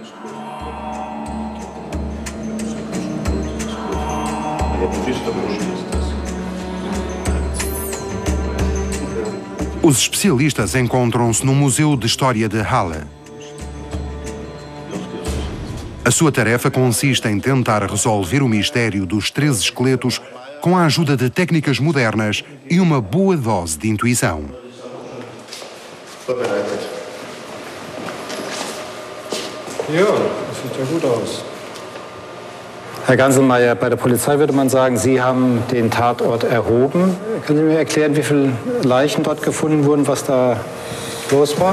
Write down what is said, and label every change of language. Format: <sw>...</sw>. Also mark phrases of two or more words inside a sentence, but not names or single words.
<pt>Os especialistas encontram-se no Museu de História de Halle. A sua tarefa consiste em tentar resolver o mistério dos 13 esqueletos com a ajuda de técnicas modernas e uma boa dose de intuição.</pt> <de>Ja, das sieht ja gut aus. Herr Ganselmeier, bei der Polizei würde man sagen, Sie haben den Tatort erhoben. Können Sie mir erklären, wie viele Leichen dort gefunden wurden, was da los war?</de>